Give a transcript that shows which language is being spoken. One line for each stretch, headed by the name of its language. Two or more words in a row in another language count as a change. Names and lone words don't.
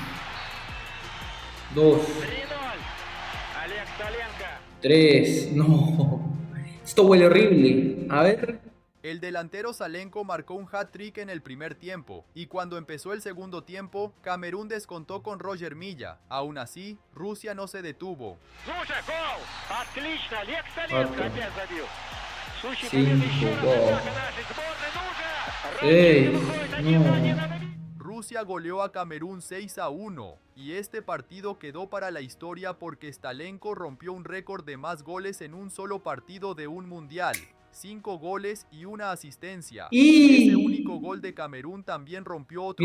Spanish: 2, 3, no. Esto huele horrible. A ver. El delantero Salenko marcó un hat-trick en el primer tiempo, y cuando empezó el segundo tiempo, Camerún descontó con Roger Milla. Aún así, Rusia no se detuvo.
Russian: Слушай, гол! Отлично! Олег Сталенко Ладно. опять забил. Слушай, 5, победа еще раз гол. атака нашей сборной. Ну же! 6, Выходит 1-1 no. на добить.
Spanish: Rusia goleó a Camerún 6-1, y este partido quedó para la historia porque Stalenko rompió un récord de más goles en un solo partido de un mundial. 5 goles y una asistencia. Y- Ese único gol de Camerún también rompió otro